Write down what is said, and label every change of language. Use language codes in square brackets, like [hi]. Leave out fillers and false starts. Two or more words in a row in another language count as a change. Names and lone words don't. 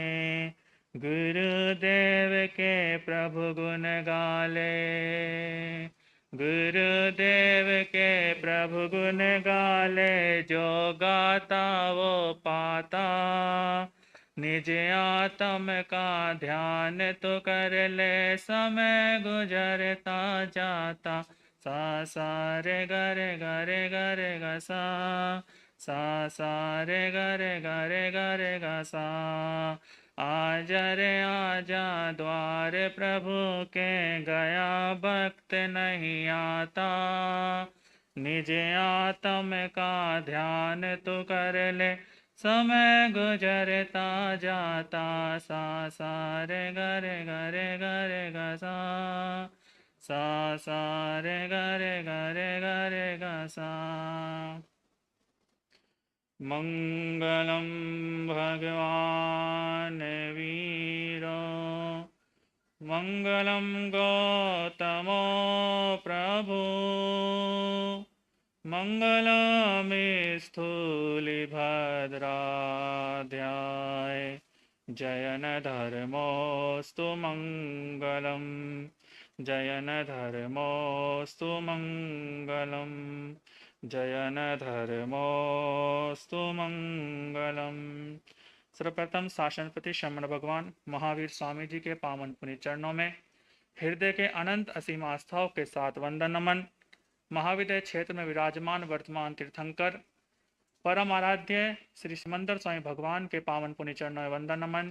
[hi] गुरुदेव के प्रभु गुण गाले, गुरुदेव के प्रभु गुण गाले। जो गाता वो पाता, निज आत्म का ध्यान तो कर ले, समय गुजरता जाता। सा सा रे ग रे ग रे ग रे ग सा, सा सा रे ग रे ग रे ग रे ग सा। आजा रे आजा द्वार प्रभु के, गया वक्त नहीं आता। निज आत्म का ध्यान तो कर ले, समय गुजरता जाता। सा सा रे ग रे ग रे ग रे ग सा, सा सा रे ग रे ग रे ग रे ग सा। [sa] मंगलम भगवान वीरो, मंगलम गौतमो प्रभु। मंगलमे स्थूलिभद्राध्याय, जयन धर्मोऽस्तु मंगलम्। जयन धर्मोस्तु मंगलम, जयन धर्मोस्तु मंगलम। [hi] सर्वप्रथम शासनपति श्रमण भगवान महावीर स्वामी जी के पावन पुनीत चरणों में हृदय के अनंत असीम आस्थाओं के साथ वंदन नमन। महाविद्य क्षेत्र में विराजमान वर्तमान तीर्थंकर परम आराध्य श्री सिमंदर स्वामी भगवान के पावन पुण्य चरणों में वंदन नमन।